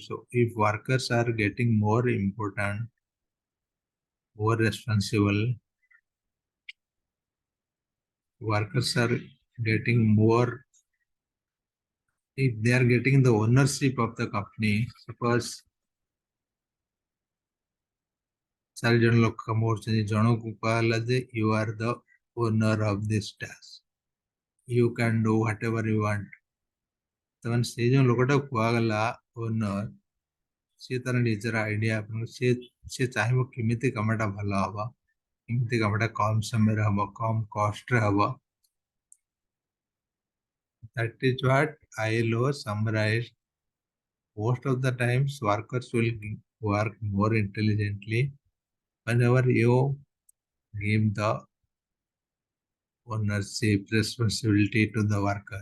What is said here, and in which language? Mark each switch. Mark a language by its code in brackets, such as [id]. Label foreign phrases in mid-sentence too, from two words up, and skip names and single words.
[en] So if workers are getting more important, more responsible, workers are getting more, if they are getting the ownership of the company, suppose [or] 4 ଜଣ ଲୋକ କାମ କରୁଛନ୍ତି, ଜଣକୁ କୁହାଗଲା ଯେ [en] you are the owner of this task, you can do whatever you want, [or] ତାମାନେ ସେଇ ଯେଉଁ ଲୋକଟା କୁହାଗଲା ଓନର, ସିଏ ତାର ନିଜର ଆଇଡିଆ ସିଏ ସିଏ ଚାହିଁବ କେମିତି କାମଟା ଭଲ ହବ, କେମିତି କାମଟା କମ ସମୟରେ ହବ, କମ କଷ୍ଟରେ ହବ. [en] That is what ILO summarized. Most of the times, workers will work more intelligently whenever you give the ownership responsibility to the worker.